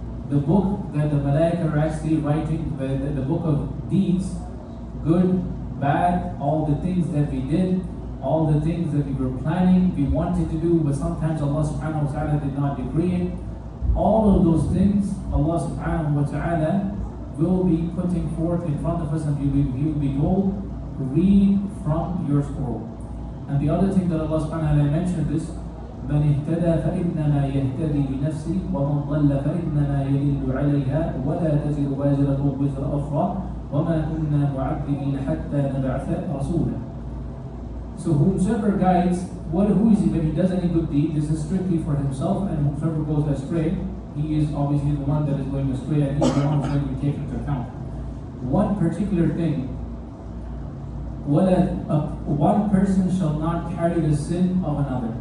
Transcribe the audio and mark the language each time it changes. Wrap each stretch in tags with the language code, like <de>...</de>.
<en>The book that the Malaika are actually writing, the book of deeds, good, bad, all the things that we did, all the things that we were planning, we wanted to do, but sometimes Allah subhanahu wa ta'ala did not decree it. All of those things, Allah subhanahu wa ta'ala will be putting forth in front of us, and He will be told, read from your scroll. And the other thing that Allah subhanahu wa ta'ala mentioned is,</en> <ar>من اهتدى فإنما يهتدي لنفسه ومن ضل فإنما يضل عليها ولا تزر وازرة وزر أخرى وما كنا معذبين حتى نبعث رسولا.</ar> <en>So whosoever guides, who is he when he does any good deed? This is strictly for himself, and whosoever goes astray, he is obviously the one that is going astray, and he is the one who is going to be taken into account. One particular thing, one person shall not carry the sin of another.</en>